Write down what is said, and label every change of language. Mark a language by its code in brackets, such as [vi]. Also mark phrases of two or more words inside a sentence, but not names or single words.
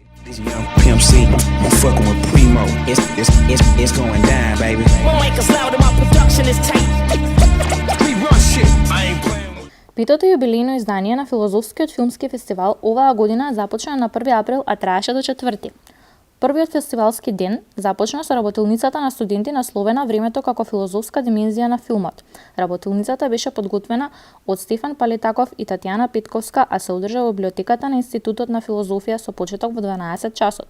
[en] Young Pimp C, I'm fucking with Primo. It's going down, baby. My mic is loud and my production is tight. We run shit. I ain't playing. [mk] Питото јубилејно издание на Филозофскиот филмски фестивал оваа година започна на 1 април, а траеше до 4. Првиот фестивалски ден започна со работилницата на студенти насловена Времето како филозофска димензија на филмот. Работилницата беше подготвена од Стефан Палетаков и Татјана Петковска, а се одржа во библиотеката на Институтот на филозофија со почеток во 12 часот.